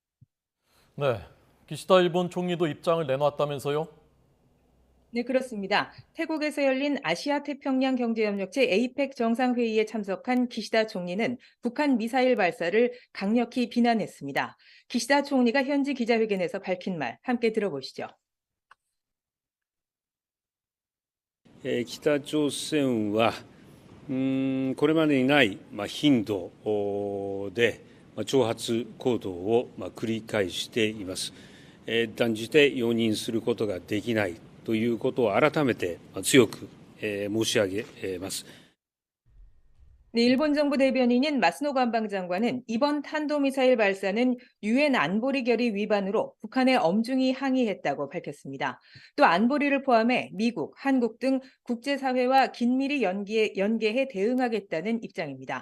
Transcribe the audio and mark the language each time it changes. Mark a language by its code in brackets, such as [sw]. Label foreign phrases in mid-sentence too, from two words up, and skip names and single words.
[ko] 네, 기시다 일본 총리도 입장을 내놨다면서요? 네, 그렇습니다. 태국에서 열린 아시아 태평양 경제협력체 APEC 정상회의에 참석한 기시다 총리는 북한 미사일 발사를 강력히 비난했습니다. 기시다 총리가 현지 기자회견에서 밝힌 말 함께 들어보시죠. [ja] 北朝鮮はこれまでにない頻度で挑発行動を繰り返しています。断じて容認することができないということを改めて強く申し上げます。 [ko] 네, 일본 정부 대변인인 마스노 관방장관은 이번 탄도미사일 발사는 유엔 안보리 결의 위반으로 북한에 엄중히 항의했다고 밝혔습니다. 또 안보리를 포함해 미국, 한국 등 국제사회와 긴밀히 연계해 대응하겠다는 입장입니다.